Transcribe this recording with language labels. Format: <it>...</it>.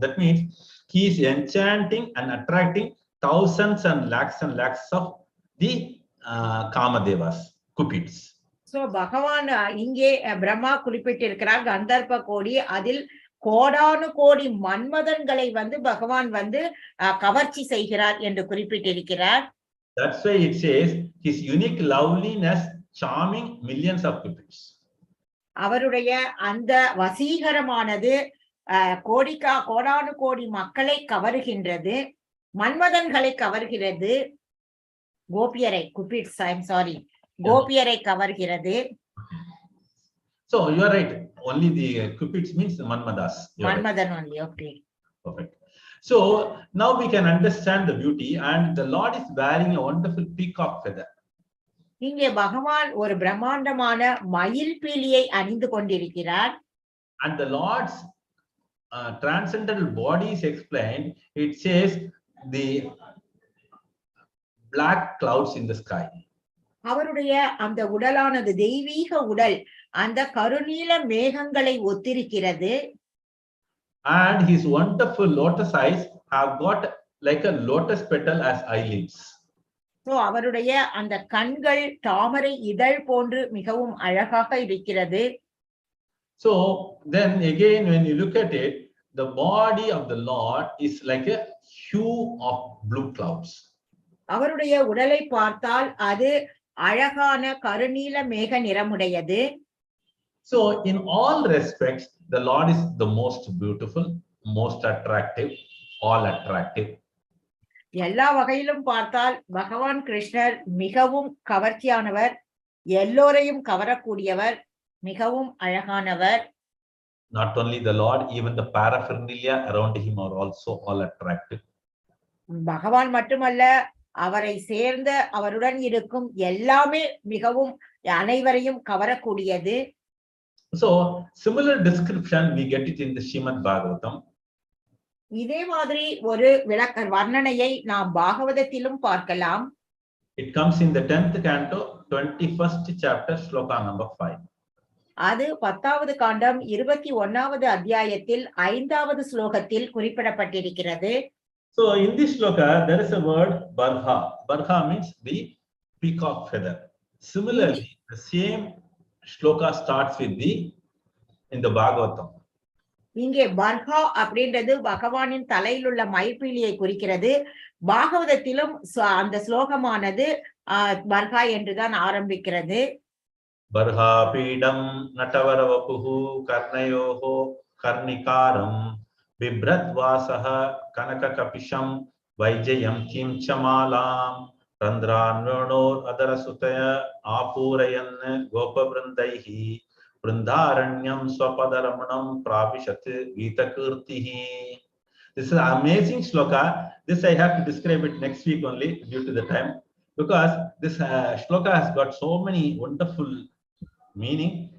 <en>That means he is enchanting and attracting thousands and lakhs of the Kamadevas, Cupids.</en> <ta>So பகவான் இங்கே பிரம்மா குறிப்பிட்டிருக்கிறார் கந்தர்ப்ப கோடி, அதில் கோடானு கோடி மன்மதன்களை பகவான் கவர்ச்சி செய்கிறார் என்று குறிப்பிட்டிருக்கிறார்.</ta> <en>That's why it says his unique loveliness charming millions of cupids.</en> <ta>அவருடைய அந்த வசீகரமானது கோடானு கோடி மக்களை கவருகின்றது, மன்மதன்களை கவர்கிறது, கோபியரை குபிட்ஸ் கோபியரை கவர்கிறது.</ta> <en>So you are right. Only the cupids means the manmadas. Manmadan only. Okay. Perfect. So now we can understand the beauty, and the Lord is wearing a wonderful peacock feather.</en> <ta>இங்கே பகவான் ஒரு பிரம்மாண்டமான மயில் பீலியை அணிந்து கொண்டிருக்கிறார்.</ta> <en>And the Lord's transcendental body is explained. It says the black clouds in the sky.</en> <ta>அவருடைய அந்த உடலானது தெய்வீக உடல் அந்த கருநீல மேகங்களை ஒத்திருக்கிறது.</ta> <en>And his wonderful lotus eyes have got like a lotus petal as eyelids.</en> <ta>So அவருடைய அந்த கண்கள் தாமரை இதழ் போன்று மிகவும் அழகாக இருக்கிறது.</ta> <en>So then again when you look at it, the body of the Lord is like a hue of blue clouds.</en> <ta>அவருடைய உடலை பார்த்தால் அது அழகான கருநீல மேக நிறமுடையது.</ta> <en>So in all respects, the Lord is the most beautiful, most attractive, all attractive.</en> <ta>எல்லா வகையிலும் பார்த்தால் பகவான் கிருஷ்ணர் மிகவும் கவர்ச்சியானவர், எல்லோரையும் கவரக்கூடியவர், மிகவும் அழகானவர்.</ta> <en>Not only the Lord, even the paraphernalia around him are also all attractive.</en> <ta>பகவான் மட்டுமல்ல, அவரை சேர்ந்த அவருடன் இருக்கும் எல்லாமே மிகவும் அனைவரையும் கவரக்கூடியது.</ta> <en>So similar description we get it in the Srimad Bhagavatam.</en> <ta>இதே மாதிரி ஒரு வர்ணனையை நாம் பாகவதத்திலும் பார்க்கலாம்.</ta> <en>It comes in the 10th canto, 21st chapter, shloka number 5.</en> <ta>அது 10வது காண்டம் 21வது அத்தியாயத்தில் 5வது ஸ்லோகத்தில் குறிப்பிடப்பட்டிருக்கிறது.</ta> <en>So in this shloka there is a word barha. Barha means the peacock feather. Similarly, the same shloka starts with the in the Bhagavatam.</en> <ta>இங்கே பர்ஹா அப்படின்றது பகவானின் தலையில் உள்ள மயில்பீலியை குறிக்கிறது. பாகவதத்திலும் அந்த ஸ்லோகமானது பர்ஹா என்றுதான் ஆரம்பிக்கிறது.</ta> <sa>பர்ஹா பீடம் நடவரவபுஹு கர்ணயோஹோ கர்ணிகாரம் பிப்ரத்வாசஹ கனக கபிஷம் வைஜயம் கிம்சமாலாம் ரந்திரான்வணோர் அதரசுதய ஆபூரயன் கோபவ்ருந்தைஹி Vrindaranyam Swapadaramnam Pravishat Gitakirtihi.</sa> <en>This is an amazing shloka. This I have to describe it next week only due to the time, because this shloka has got so many wonderful meaning.</en>